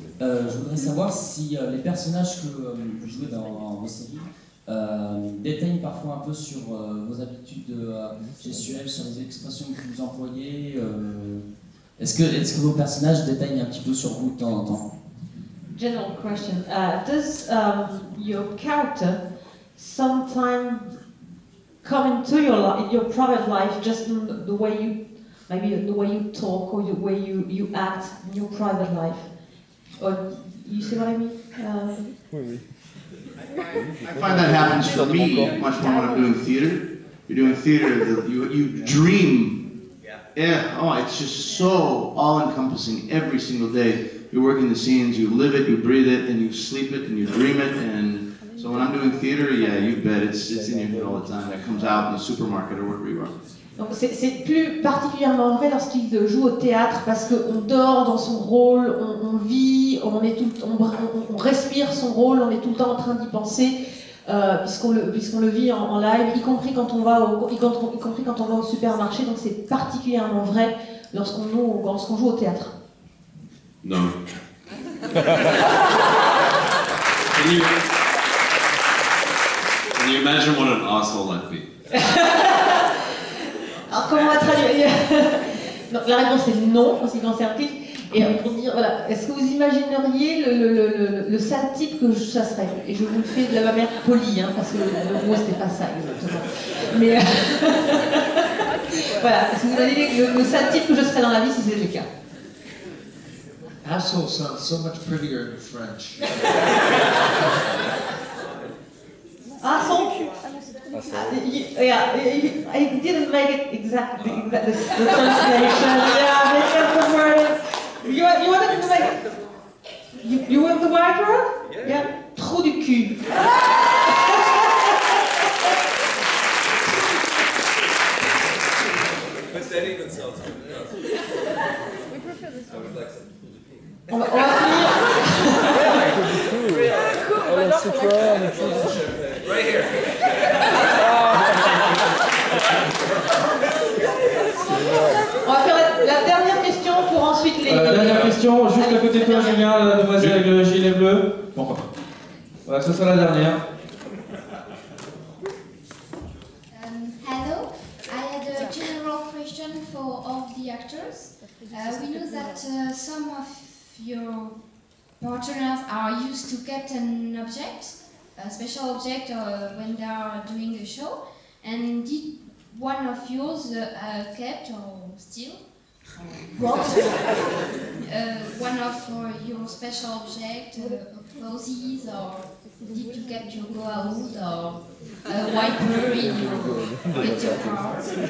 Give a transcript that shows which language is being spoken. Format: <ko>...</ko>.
<fr>Je voudrais savoir si les personnages que vous jouez dans vos séries déteignent parfois un peu sur vos habitudes gestuelles, sur les expressions que vous employez. Est-ce que vos personnages déteignent un petit peu sur vous de temps en temps?</fr> <en>General question. Does your character sometimes come into your private life just in the way you, maybe the way you talk or the way you act in your private life? Or you see what I mean? I find that happens for me much more when I'm doing theater. You're doing theater, you dream. Yeah. Oh, it's just so all-encompassing every single day. You work in the scenes, you live it, you breathe it, and you sleep it, and you dream it. And so when I'm doing theater, yeah, you bet it's in your head all the time. It comes out in the supermarket or wherever you are.</en> <fr>Donc c'est plus particulièrement vrai lorsqu'il joue au théâtre parce qu'on dort dans son rôle, on vit, on respire son rôle, on est tout le temps en train d'y penser puisqu'on le vit en live, y compris quand on va au supermarché. Donc c'est particulièrement vrai lorsqu'on joue au théâtre.</fr> <en>No. Can you imagine what an asshole that'd be?</en> <fr>Alors comment on va traduire? Donc, la réponse est non en ce qui concerne Cliff. Et pour dire, voilà, est-ce que vous imagineriez le sale type que ça serait? Et je vous le fais de la manière polie, hein, parce que le mot c'était pas ça exactement. Mais voilà, est-ce que vous imaginez le sale type que je serais dans la vie si c'était le cas?</fr> <en>Asshole sounds so much prettier in French. Asshole? Yeah, I didn't make it exactly the translation. Yeah, because the word. You wanted to make. You want the right word? Yeah.</en> <fr>Trou du cul.</fr> <en>But that even sounds good. We prefer this one.</en> <fr>On va finir.</fr> <en>Right here.</en> <fr>On va faire la dernière question pour ensuite les... Dernière question, juste à côté de toi, Julien, la demoiselle avec le gilet bleu. Bon, voilà, ce sera la dernière.</fr> <en>Hello, I had a general question for all the actors. We know that some of your partners are used to get an object, a special object when they are doing a show, and did one of yours kept or still brought one of your special object, clothes, or did you get your go-out or a wiper in your car?</en>